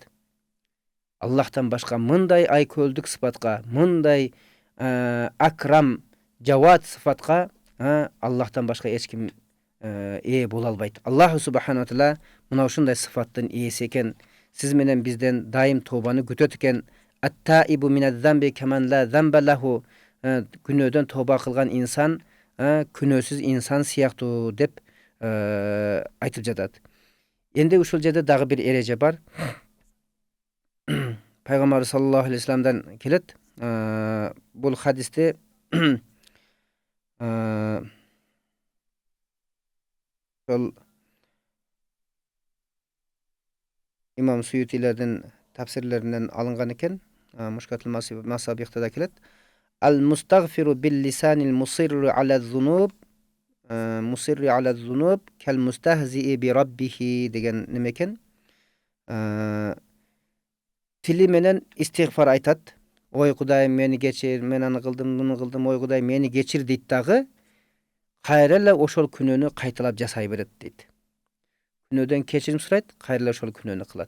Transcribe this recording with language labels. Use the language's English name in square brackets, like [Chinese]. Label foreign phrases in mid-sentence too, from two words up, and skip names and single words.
[Kyrgyz] Аллахтан башка мындай айкөлдүк сыпатка, мындай акрам, жавад сыпатка Аллахтан башка эч ким ээ боло албайт. [Arabic] الله سبحانه تعالى [Kyrgyz] мына ушундай сыфаттын ээси экен. Сиз менен бизден дайым тообаны күтөт экен. [Arabic] التائب من الذنب كمن لا ذنب له. [Kyrgyz] Күнөөдөн тооба кылган инсан күнөөсүз инсан сыяктуу деп айтып жатат. Энди ушул жерде дагы бир эреже бар. Пайгамбар [Arabic] صلى الله عليه [Kyrgyz] вассаламдан келет. Бул хадисте ошол имам Суютилердин тафсирлеринен алынган экен. Мушкатул масабихта да келет. [Arabic] المستغفر باللسان المصر على الذنوب المصر على الذنوب كالمستهزئ بربه [Kyrgyz] деген неме экен. Тили менен истигфар айтат. Ой Кудайым, мени кечир, мен аны кылдым, муну кылдым, ой Кудай, мени кечир дейт дагы, кайра эле ошол күнөөнү кайталап жасай берет дейт. Күнөөдөн кечирим сурайт, кайра эле ошол күнөөнү кылат.